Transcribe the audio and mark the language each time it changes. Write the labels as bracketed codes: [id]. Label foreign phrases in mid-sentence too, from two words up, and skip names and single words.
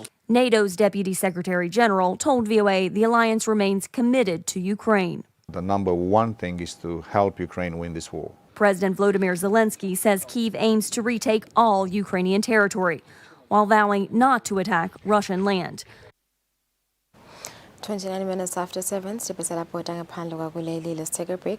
[en] NATO's Deputy Secretary General told VOA the alliance remains committed to Ukraine. The number one thing is to help Ukraine win this war. President Volodymyr Zelensky says Kyiv aims to retake all Ukrainian territory, while vowing not to attack Russian land. 29 minutes after 7, [nd] sibhesela bhoda ngaphandle kwakuleli. [en] Let's take a break.